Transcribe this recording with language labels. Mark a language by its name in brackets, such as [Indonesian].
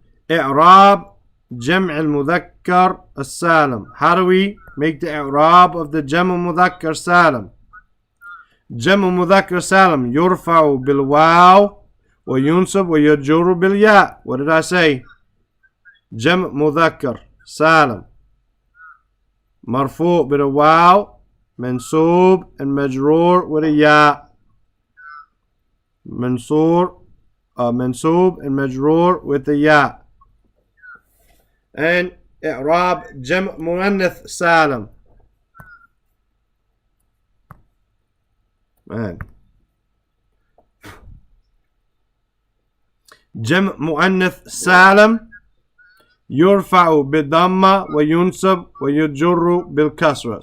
[Arabic] إعراب جمع المذكر السالم. [English] How do we make the إعراب of the جمع مذكر سالم? [Arabic] جمع مذكر سالم يرفع بالواو وينصب ويجر بالياء. [English] What did I say? [Arabic] جمع مذكر سالم مرفوع بالواو منصوب and مجرور [English] with a ya. منصوب and مجرور with a ya. [Arabic] And إعراب جمع مؤنث سالم. [English] Man. [Arabic] جمع مؤنث سالم يرفع بالضمة وينصب ويجر بالكسرة.